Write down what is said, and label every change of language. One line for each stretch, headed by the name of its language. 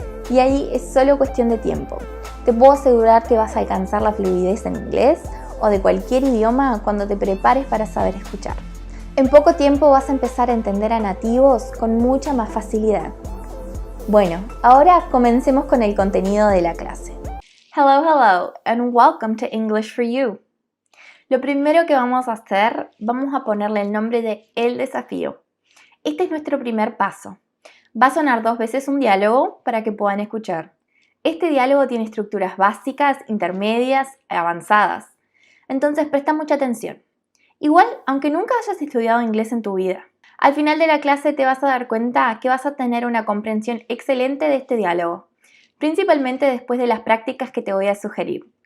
Spanish: Y ahí es solo cuestión de tiempo. Te puedo asegurar que vas a alcanzar la fluidez en inglés o de cualquier idioma cuando te prepares para saber escuchar. En poco tiempo vas a empezar a entender a nativos con mucha más facilidad. Bueno, ahora comencemos con el contenido de la clase.
English: Hello, and welcome to English for You.
Spanish: Lo primero que vamos a hacer, vamos a ponerle el nombre de El Desafío. Este es nuestro primer paso. Va a sonar 2 veces un diálogo para que puedan escuchar. Este diálogo tiene estructuras básicas, intermedias y avanzadas. Entonces presta mucha atención. Igual, aunque nunca hayas estudiado inglés en tu vida, al final de la clase te vas a dar cuenta que vas a tener una comprensión excelente de este diálogo, principalmente después de las prácticas que te voy a sugerir.